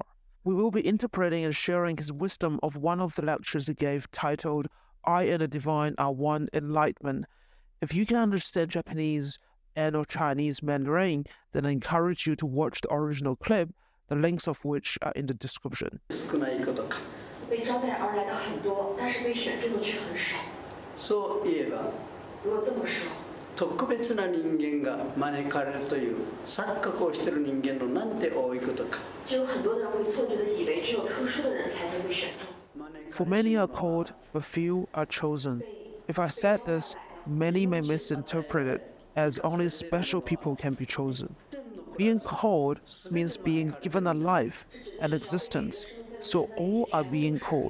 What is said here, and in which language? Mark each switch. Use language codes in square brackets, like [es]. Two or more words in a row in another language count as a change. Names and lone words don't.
[en] We will be interpreting and sharing his wisdom of one of the lectures he gave titled, "I and the Divine Are One, Enlightenment." If you can understand Japanese and or Chinese Mandarin, then I encourage you to watch the original clip, the links of which are in the description. [zh] 被招待而来的很多，但是被选中的却很少。 [ja] そういえば、 [zh] 如果这么说， [ja] 特別な人間が招かれるという錯覚をしている人間のなんて多いことか。 [zh] 就有很多人会错觉的以为只有特殊的人才会被选中。 [en] For many are called, but few are chosen. If I said this, many may misinterpret it as only special people can be chosen. Being called means being given a life, an existence, so all are being called.